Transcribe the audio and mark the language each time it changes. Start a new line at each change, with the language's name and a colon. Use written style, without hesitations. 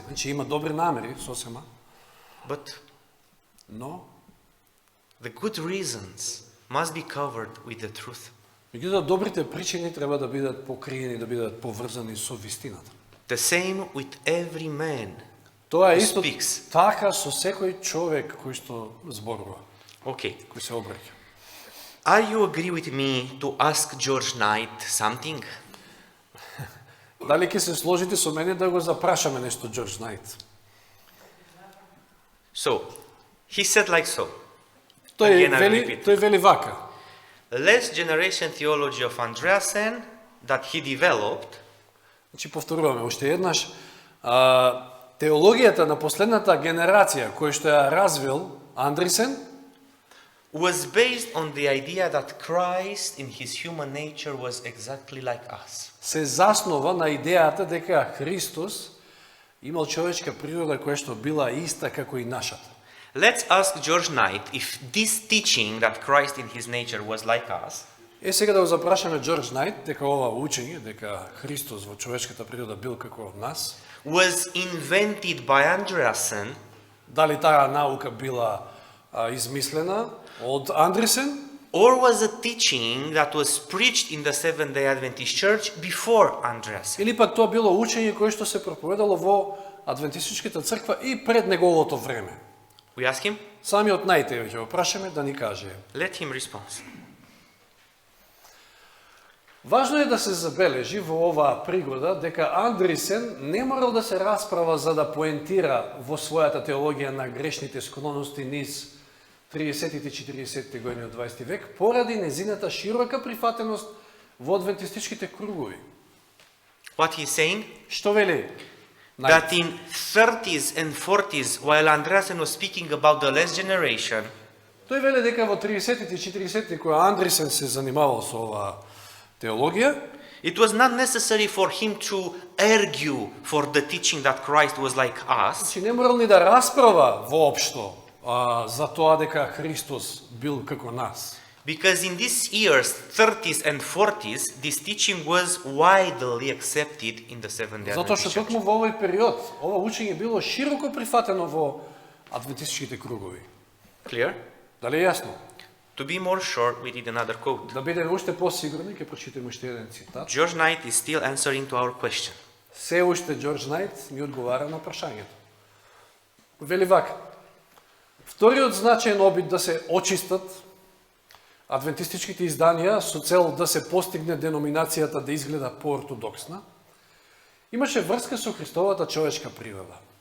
Macedonian: Значи има добри намери, сосема,
English: But
Macedonian: но
English: the good reasons must be covered with the truth.
Macedonian: меѓутоа добрите причини треба да бидат покриени, да бидат поврзани со вистината.
English: The same with every man.
Macedonian: Тоа е
English: Who
Macedonian: исто
English: speaks.
Macedonian: така со секој човек кој што зборува,
English: Okay.
Macedonian: кој се обраќа.
English: Are you agree with me to ask George Knight something?
Macedonian: Дали ќе се сложите со мене да го запрашаме нешто Џорџ Најт?
English: So, he said like so.
Macedonian: Тој
English: Again, I
Macedonian: вели,
English: repeat.
Macedonian: тој вели вака.
English: Last generation theology of Andreasen that he developed
Macedonian: Значи повторуваме уште еднаш, теологијата на последната генерација која што ја развил Андрисен
English: was based on the idea that Christ in his human nature was exactly like us.
Macedonian: се заснова на идејата дека Христос имал човечка природа која што била иста како и нашата.
English: Let's ask George Knight if this teaching that Christ in his nature was like us
Macedonian: Сега да го запрашаме Џорџ Најт дека ова учење, дека Христос во човечката природа бил како нас,
English: was invented by Andreasen
Macedonian: дали таа наука била измислена од Андрисен,
English: or was a teaching that was preached in the Seventh-day Adventist Church before Andreasen.
Macedonian: или пак тоа било учење кое што се проповедало во Адвентистичката црква и пред неговото време.
English: We ask him,
Macedonian: Самиот Најт ќе го прашаме да ни каже.
English: let him respond.
Macedonian: Важно е да се забележи во оваа пригода дека Андрисен не морал да се расправа за да поентира во својата теологија на грешните склоности низ 30-тите и 40-тите години од 20 век, поради незината широка прифатеност во адвентистичките кругови.
English: What he's saying?
Macedonian: Што вели?
English: That in 30s and 40s, while Andreasen was speaking about the last generation,
Macedonian: Тој веле дека во 30-тите и 40-тите кога Андрисен се занимавал со оваа теологија,
English: it was not necessary for him to argue for the teaching that Christ was like us,
Macedonian: значи не морал ни да расправа воопшто за тоа дека Христос бил како нас.
English: because in these years, 30s and 40s, this teaching was widely accepted in the Seventh-day
Macedonian: Затоа што
English: Adventist Church.
Macedonian: токму во овој период, ова учење било широко прифатено во адвентистичките кругови.
English: Clear?
Macedonian: Дали е јасно?
English: To be more sure, we read another quote.
Macedonian: Да бидеме уште посигурни, ќе прочитаме уште еден цитат.
English: George Knight is still answering to our question.
Macedonian: Се уште Џорџ Најт ми одговара на прашањето. Вели вака: вториот значаен обид да се очистат адвентистичките изданија со цел да се постигне деноминацијата да изгледа поортодоксна, имаше врска со Христовата човечка природа.